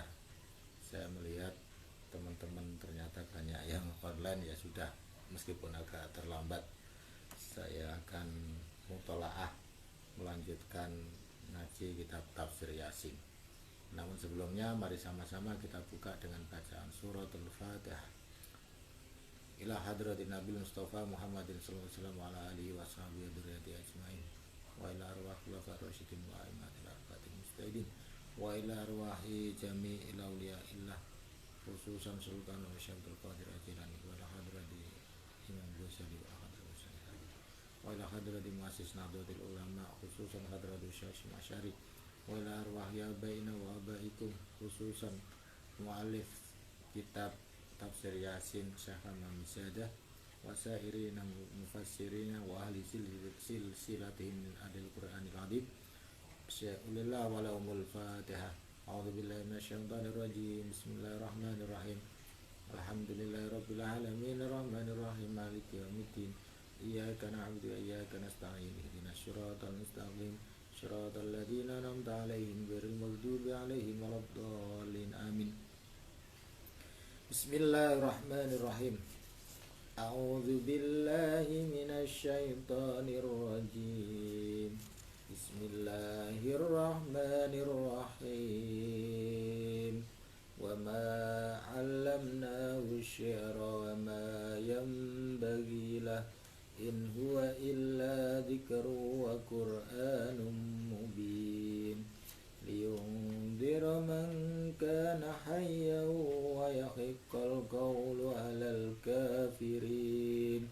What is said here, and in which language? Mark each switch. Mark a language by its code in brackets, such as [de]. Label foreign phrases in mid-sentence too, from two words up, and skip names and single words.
[id] Saya melihat teman-teman ternyata banyak yang online, ya sudah, meskipun agak terlambat saya akan mutolaah melanjutkan ngaji kitab tafsir Yasin. Namun sebelumnya mari sama-sama kita buka dengan bacaan suratul Fatihah. [ar] إلى حضرة النبي المصطفى محمد صلى الله عليه وسلم وعلى آله وصحبه وذريته أجمعين وإلى أرواح خلفاء الراشدين وأئمة الأربعة المجتهدين وإلى أرواح جميع أولياء الله خصوصا سلطان شيخ القادر الجيلاني وإلى حضرة الإمام الغزالي وحضرة وإلى حضرة مؤسس نهضة العلماء خصوصا حضرة الشيخ مشاري وإلى أرواح آبائنا وآبائكم خصوصا مؤلف كتاب تفسير يس الشيخ همام سادة وسائر المفسرين وأهل سلسلتهم من أدل القرآن الأديب. شيء لله ولهم الفاتحة. أعوذ بالله من الشيطان الرجيم. بسم الله الرحمن الرحيم. الحمد لله رب العالمين الرحمن الرحيم مالك يوم الدين. إياك نعبد وإياك نستعين. اهدنا الصراط المستقيم. صراط الذين أنعمت عليهم غير المغضوب عليهم ولا الضالين. Amin. بسم الله الرحمن الرحيم. أعوذ بالله من الشيطان الرجيم. بسم الله الرحمن الرحيم. وما علمناه الشعر وما ينبغي له إن هو إلا ذكر وقرآن مبين. لينذر من كان حيا ويحق القول على الكافرين.